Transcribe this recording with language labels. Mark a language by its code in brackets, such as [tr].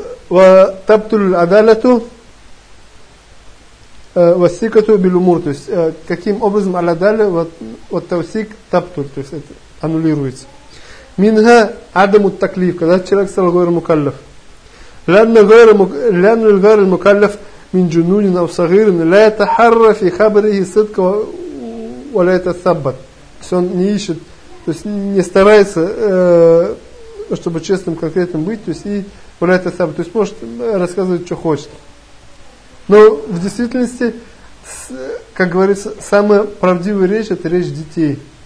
[ar] وتبطل العدالة والثقة بالأمور. [ru] То есть каким образом [ar] العدالة والتوثيق تبطل, [ru] то есть это аннулируется. [ar] منها عدم التكليف, [ru] когда человек стал [ar] غير مكلف. لأن غير المكلف من جنون أو صغير لا يتحرى في خبره صدق ولا يتثبت. [ru] То есть он не ищет, то есть не старается, чтобы честным, конкретным быть, то есть и валяет асаб, то есть может рассказывать, что хочет. Но в действительности, как говорится, самая правдивая речь – это речь детей.